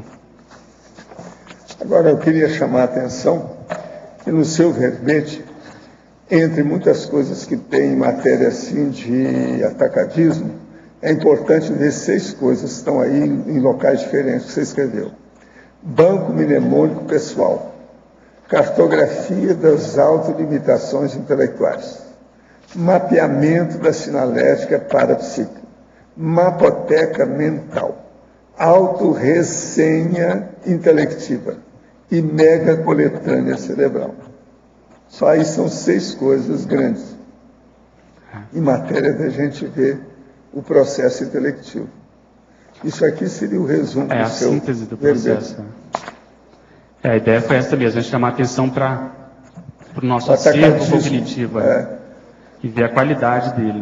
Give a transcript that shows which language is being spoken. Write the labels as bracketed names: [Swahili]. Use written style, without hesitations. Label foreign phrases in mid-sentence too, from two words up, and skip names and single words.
[Portuguese] Agora, eu queria chamar a atenção que no seu verbete, entre muitas coisas que tem em matéria assim de atacadismo, é importante ver 6 coisas que estão aí em locais diferentes que você escreveu. Banco mnemônico pessoal, cartografia das autolimitações intelectuais, mapeamento da sinalética parapsíquica, mapoteca mental, autorressenha intelectiva e mega coletânea cerebral. Só aí são 6 coisas grandes em matéria da gente ver o processo intelectivo. Isso aqui seria o resumo do seu síntese do processo. A ideia foi essa mesmo, a gente chamar a atenção para o nosso acervo cognitivo e ver a qualidade dele.